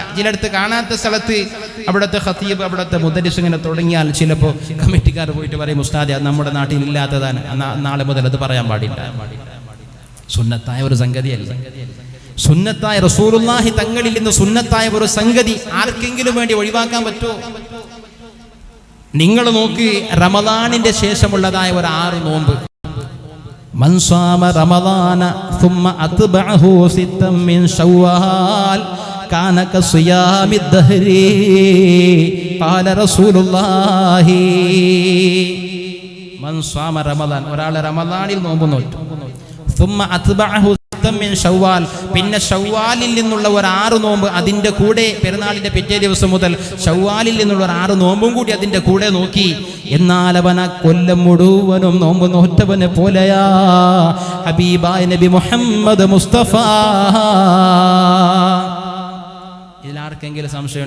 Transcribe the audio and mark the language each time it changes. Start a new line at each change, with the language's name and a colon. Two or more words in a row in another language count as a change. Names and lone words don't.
Malayalam: ചിലയിടത്ത് കാണാത്ത സ്ഥലത്ത് അവിടുത്തെ ഖതീബ്, അവിടുത്തെ മുദരിസ് ഇങ്ങനെ തുടങ്ങിയാൽ ചിലപ്പോൾ കമ്മിറ്റിക്കാർ പോയിട്ട് പറയും, ഉസ്താദേ അത് നമ്മുടെ നാട്ടിൽ ഇല്ലാത്തതാണ്, നാളെ മുതൽ അത് പറയാൻ പാടില്ല. സുന്നത്തായ ഒരു സംഗതിയല്ല. സുന്നത്തായ റസൂലുള്ളാഹി തങ്ങളിൽ നിന്ന് സുന്നത്തായ ഒരു സംഗതി ആർക്കെങ്കിലും വേണ്ടി ഒഴിവാക്കാൻ പറ്റുമോ? നിങ്ങൾ നോക്ക്, റമദാനിന്റെ ശേഷമുള്ളതായ ഒരു 6 നോമ്പ്.
Arabic: من صام رمضان ثم أتبعه ستا من شوال كان كصيام الدهر قال رسول الله. من صام رمضان,
Malayalam: ഒരാൾ റമദാനിൽ നോമ്പ് നോറ്റു.
Arabic: ثم أتبعه ستا من شوال,
Malayalam: പിന്നെ ഷവ്വാലിൽ നിന്നുള്ള ഒരു 6 നോമ്പ് അതിന്റെ കൂടെ, പെരുന്നാളിന്റെ പിറ്റേ ദിവസം മുതൽ ഷവ്വാലിൽ നിന്നുള്ള ഒരു 6 നോമ്പും കൂടി അതിന്റെ കൂടെ നോക്കി. എന്നാൽ അവൻ കൊല്ലം മുഴുവനും നോമ്പ് നോറ്റവനെ പോലെയാ ഹബീബായ നബി മുഹമ്മദ് മുസ്തഫ. ഇതിലാർക്കെങ്കിലും സംശയമുണ്ടോ?